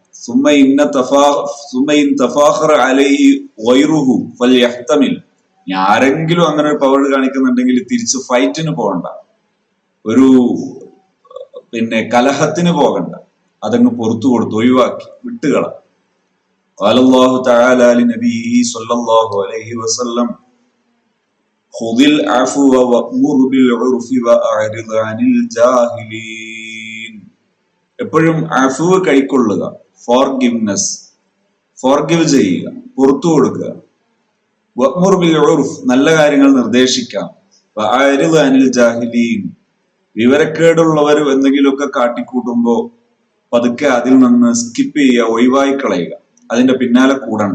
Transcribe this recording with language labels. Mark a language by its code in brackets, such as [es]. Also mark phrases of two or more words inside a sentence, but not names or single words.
[ml] ആരെങ്കിലും അങ്ങനെ ഒരു പവർ കാണിക്കുന്നുണ്ടെങ്കിൽ തിരിച്ച് ഫൈറ്റിന് പോകണ്ട, ഒരു കലഹത്തിന് പോകണ്ട, അതങ്ങ് പുറത്തു കൊടുത്ത് ഒഴിവാക്കി വിട്ടുകള. [ar] قال الله تعالى لنبيه صلى الله عليه وسلم خذ العفو وأمر بالعرف وأعرض عن الجاهلين. [ml] എപ്പോഴും അഫ്വ് കൈക്കൊള്ളുക, ഫോർഗിവ് ചെയ്യുക, പുറത്തു കൊടുക്കുക. [ar] وأمر بالعرف, [ml] നല്ല കാര്യങ്ങൾ നിർദ്ദേശിക്കാം. [ar] وأعرض عن الجاهلين, [ml] വിവരക്കേടുള്ളവർ എന്തെങ്കിലുമൊക്കെ കാട്ടിക്കൂട്ടുമ്പോ പതുക്കെ അതിൽ നിന്ന് സ്കിപ്പ് ചെയ്യുക, ഒഴിവായി കളയുക, അതിന്റെ പിന്നാലെ കൂടണ്ട.